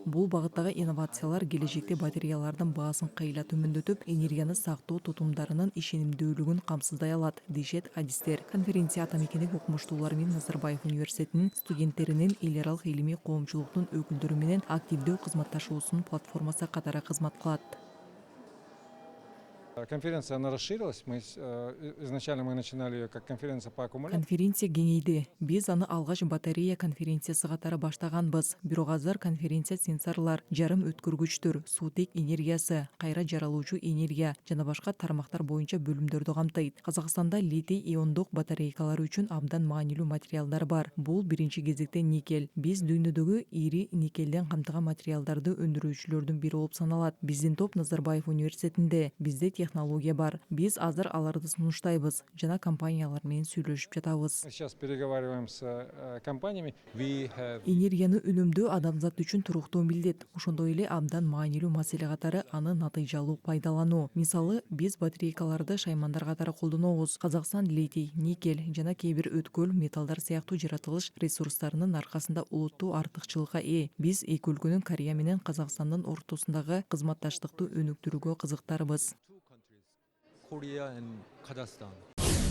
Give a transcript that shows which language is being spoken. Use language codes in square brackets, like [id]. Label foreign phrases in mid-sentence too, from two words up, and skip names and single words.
[ky] Бул багыттагы инновациялар келечекте батареялардын баасын кыйла төмөндөтүп, энергияны сактоо тутумдарынын ишенимдүүлүгүн камсыздай алат, дешет адистер. Конференция Ата мекендеги окумуштуулары менен Назарбаев университетинин студенттеринин эл аралык илимий коомчулуктун өкүлдөрү менен активдүү кызматташуусунун платформасы катары кызмат кылат. [ru] Конференция, она расширилась. Изначально мы начинали ее как конференция по аккумуляторам. [ky] Конференция кеңейди. Биз аны алгач батарея конференциясы катары баштаганбыз. Бирок азыр конференция сенсорлар, жарым өткөргүчтөр, суутек энергиясы, кайра жаралуучу энергия жана башка тармактар боюнча бөлүмдөрдү камтыйт. Казакстанда литий иондук батарейкалар үчүн абдан маанилүү материалдар бар. Бул биринчи кезекте никель. Биз дүйнөдөгү ири никелден камтыган материалдарды өндүрүүчүлөрдүн бири болуп саналат. Биздин топ Назарбаев университетинде. Бизде технология бар. Биз азыр аларды сунуштайбыз жана компаниялар менен сүйлөшүп жатабыз. [ru] Сейчас переговариваем с компаниями. [ky] Энергияны үнөмдөө адамзат үчүн туруктуу милдет. Ошондой эле абдан маанилүү маселе катары аны натыйжалуу пайдалануу. Мисалы, биз батарейкаларды шаймандар катары колдонобуз. Казакстан литий, никель жана кээ бир өткөл металлдар сыяктуу жаратылыш ресурстарынын аркасында улуттуу артыкчылыкка ээ. Биз эки өлкөнүн Корея менен Казакстандын ортосундагы кызматташтыкты өнүктүрүүгө кызыктарбыз. [en] Korea and Kazakhstan.